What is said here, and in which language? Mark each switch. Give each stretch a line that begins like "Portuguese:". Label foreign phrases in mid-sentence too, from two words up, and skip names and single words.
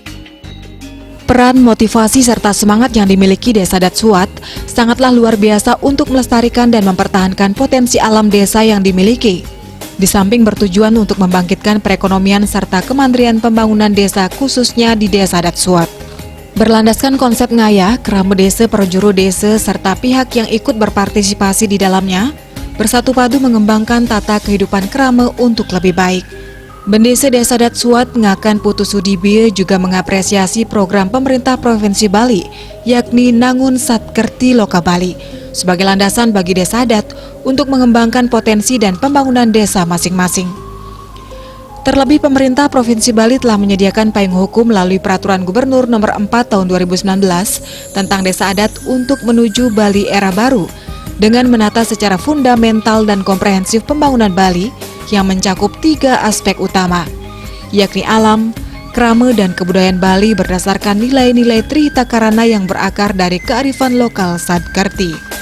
Indonesian: Peran, motivasi, serta semangat yang dimiliki Desa Adat Suat sangatlah luar biasa untuk melestarikan dan mempertahankan potensi alam desa yang dimiliki. Di samping bertujuan untuk membangkitkan perekonomian serta kemandirian pembangunan desa khususnya di Desa Adat Suat. Berlandaskan konsep ngayah, kerama desa, perjuru desa, serta pihak yang ikut berpartisipasi di dalamnya, bersatu padu mengembangkan tata kehidupan kerama untuk lebih baik. Bendesa Desa Adat Suat Ngakan Putu Sudibyo juga mengapresiasi program pemerintah Provinsi Bali, yakni Nangun Satkerti Loka Bali, sebagai landasan bagi desa adat untuk mengembangkan potensi dan pembangunan desa masing-masing. Terlebih pemerintah Provinsi Bali telah menyediakan payung hukum melalui Peraturan Gubernur Nomor 4 Tahun 2019 tentang Desa Adat untuk menuju Bali era baru dengan menata secara fundamental dan komprehensif pembangunan Bali yang mencakup 3 aspek utama, yakni alam, krama, dan kebudayaan Bali berdasarkan nilai-nilai Trihita Karana yang berakar dari kearifan lokal Satkerti.